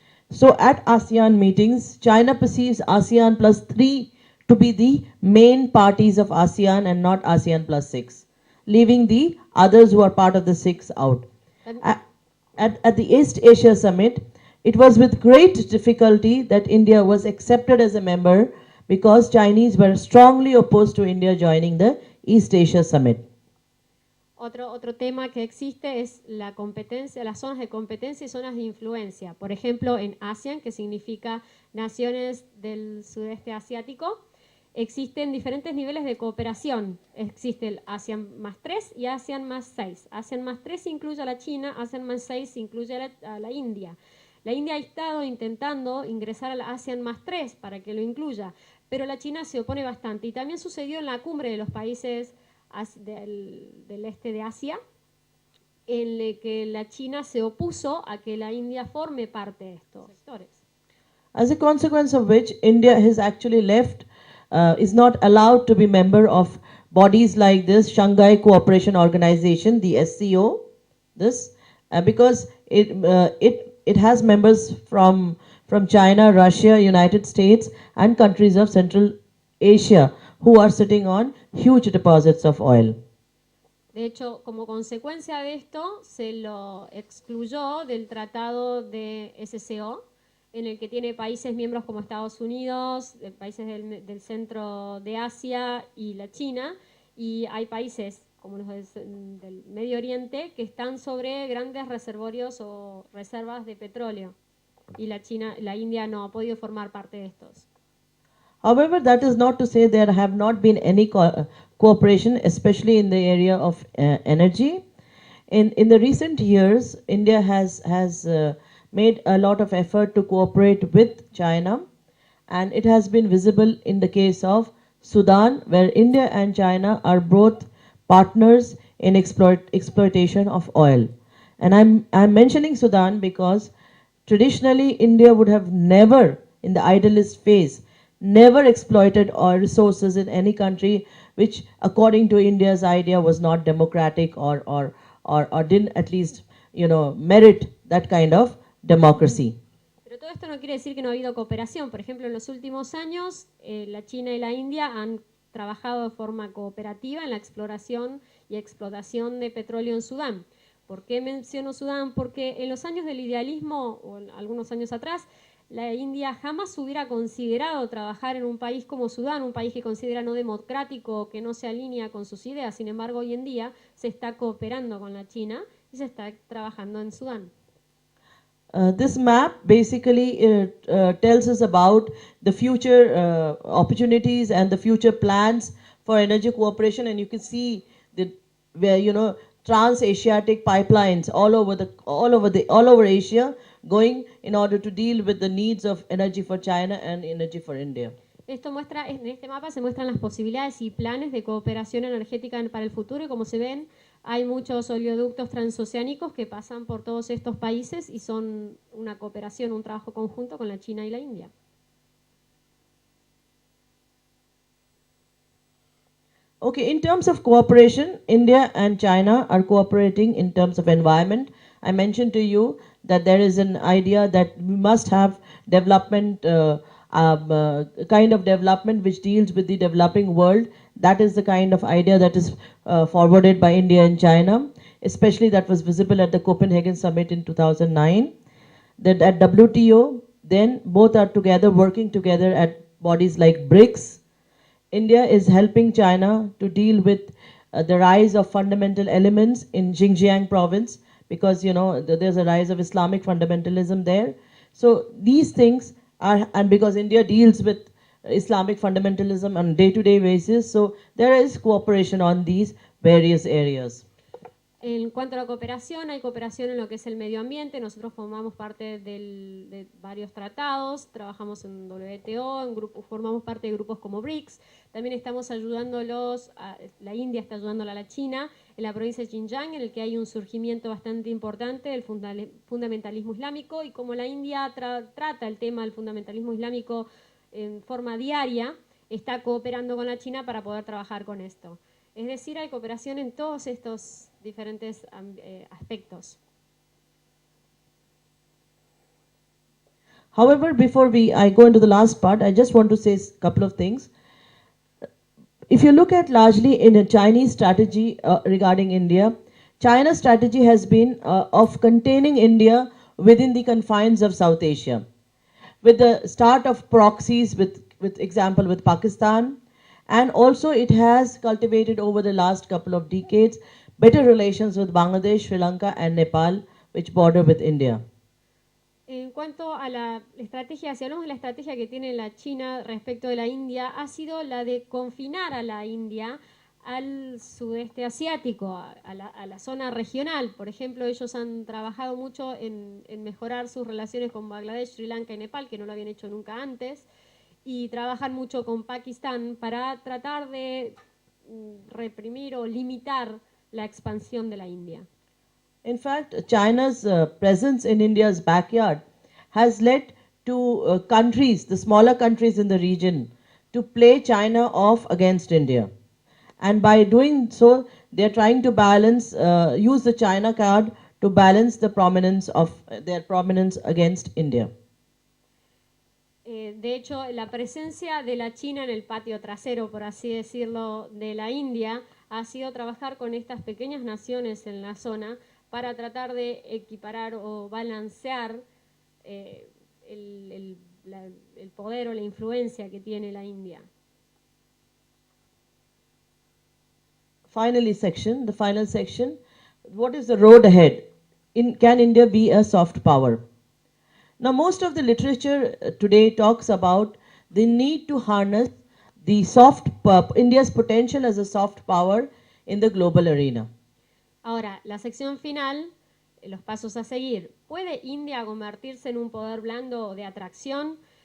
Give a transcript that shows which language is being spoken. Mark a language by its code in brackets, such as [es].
[en] So at ASEAN meetings, China perceives ASEAN plus 3 to be the main parties of ASEAN and not ASEAN plus 6, leaving the others who are part of the 6 out. At the East Asia Summit, it was with great difficulty that India was accepted as a member because Chinese were strongly opposed to India joining the East Asia Summit. [es] Otro tema que existe es la competencia, las zonas de competencia y zonas de influencia. Por ejemplo, en ASEAN, que significa Naciones del Sudeste Asiático, existen diferentes niveles de cooperación. Existe el ASEAN más 3 y ASEAN más 6. ASEAN más 3 incluye a la China, ASEAN más 6 incluye a la India. La India ha estado intentando ingresar a la ASEAN más 3 para que lo incluya, pero la China se opone bastante. Y también sucedió en la cumbre de los países del este de Asia, en el que la China se opuso a que la India forme parte de estos sectores. [en] As a consequence of which, India has actually left, is not allowed to be member of bodies like this, Shanghai Cooperation Organization, the SCO, because it has members from China, Russia, United States, and countries of Central Asia who are sitting on huge deposits of oil. [es] De hecho, como consecuencia de esto, se lo excluyó del tratado de SCO, en el que tiene países miembros como Estados Unidos, países del centro de Asia y la China, y hay países como los del Medio Oriente que están sobre grandes reservorios o reservas de petróleo, y la India no ha podido formar parte de estos. [en] However, that is not to say there have not been any cooperation, especially in the area of energy. In the recent years, India has made a lot of effort to cooperate with China, and it has been visible in the case of Sudan, where India and China are both partners in exploitation of oil. And I'm mentioning Sudan because traditionally India would have never, in the idealist phase, never exploited oil resources in any country which, according to India's idea, was not democratic or didn't at least, merit that kind of democracy. [es] Pero todo esto no quiere decir que no ha habido cooperación. Por ejemplo, en los últimos años, la China y la India han trabajado de forma cooperativa en la exploración y explotación de petróleo en Sudán. ¿Por qué menciono Sudán? Porque en los años del idealismo, o algunos años atrás, la India jamás hubiera considerado trabajar en un país como Sudán, un país que considera no democrático, que no se alinea con sus ideas. Sin embargo, hoy en día se está cooperando con la China y se está trabajando en Sudán. [en] This map basically tells us about the future opportunities and the future plans for energy cooperation, and you can see where trans-Asiatic pipelines all over Asia going in order to deal with the needs of energy for China and energy for India. [es] En este mapa se muestran las posibilidades y planes de cooperación energética para el futuro, y como se ven, hay muchos oleoductos transoceánicos que pasan por todos estos países y son una cooperación, un trabajo conjunto con la China y la India. [en] Okay, in terms of cooperation, India and China are cooperating in terms of environment. I mentioned to you that there is an idea that we must have development, kind of development which deals with the developing world. That is the kind of idea that is forwarded by India and China, especially that was visible at the Copenhagen Summit in 2009. That at WTO, then both are together, working together at bodies like BRICS. India is helping China to deal with the rise of fundamental elements in Xinjiang province, because there's a rise of Islamic fundamentalism there. So these things are, and because India deals with Islamic fundamentalism on a day-to-day basis, so there is cooperation on these various areas. [es] En cuanto a la cooperación, hay cooperación en lo que es el medio ambiente. Nosotros formamos parte de varios tratados, trabajamos en WTO, formamos parte de grupos como BRICS. También estamos ayudándolos, la India está ayudándola a la China en la provincia de Xinjiang, en el que hay un surgimiento bastante importante del fundamentalismo islámico, y como la India trata el tema del fundamentalismo islámico en forma diaria, está cooperando con la China para poder trabajar con esto. Es decir, hay cooperación en todos estos diferentes aspectos. [en] However, before I go into the last part, I just want to say a couple of things. If you look at largely in a Chinese strategy regarding India, China's strategy has been of containing India within the confines of South Asia. With the start of proxies, with example with Pakistan, and also it has cultivated over the last couple of decades better relations with Bangladesh, Sri Lanka and Nepal, which border with India. [es] En cuanto a la estrategia, si hablamos de la estrategia que tiene la China respecto de la India, ha sido la de confinar a la India al sudeste asiático, a la zona regional. Por ejemplo, ellos han trabajado mucho en mejorar sus relaciones con Bangladesh, Sri Lanka y Nepal, que no lo habían hecho nunca antes, y trabajan mucho con Pakistán para tratar de reprimir o limitar la expansión de la India. [en] In fact, China's presence in India's backyard has led to countries, the smaller countries in the region, to play China off against India. And by doing so, they're trying to balance, use the China card to balance the prominence of their prominence against India. [es] De hecho, la presencia de la China en el patio trasero, por así decirlo, de la India, ha sido trabajar con estas pequeñas naciones en la zona para tratar de equiparar o balancear el poder o la influencia que tiene la India. [en] The final section, what is the road ahead? Can India be a soft power? Now, most of the literature today talks about the need to harness the India's potential as a soft power in the global arena. [es] Ahora, la sección final, los pasos a seguir. ¿Puede India convertirse en un poder blando de atracción?